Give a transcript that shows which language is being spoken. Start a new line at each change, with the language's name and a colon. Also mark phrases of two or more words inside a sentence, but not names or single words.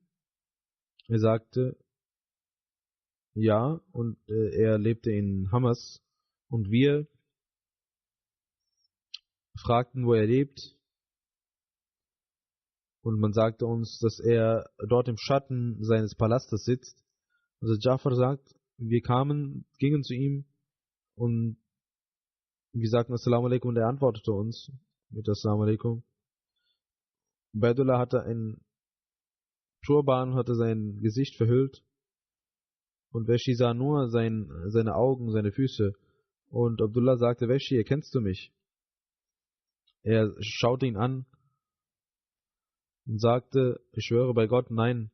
German: Er sagte, ja, und er lebte in Hamas und wir fragten, wo er lebt. Und man sagte uns, dass er dort im Schatten seines Palastes sitzt. Also Ja'far sagt, wir gingen zu ihm und wir sagten
Arabic: السلام عليكم
German: und er antwortete uns mit
Arabic: السلام عليكم.
German: Ubaydullah hatte einen Turban, hatte sein Gesicht verhüllt und Washi sah nur seine Augen, seine Füße. Und Abdullah sagte, Washi, erkennst du mich? Er schaute ihn an und sagte, ich schwöre bei Gott, nein.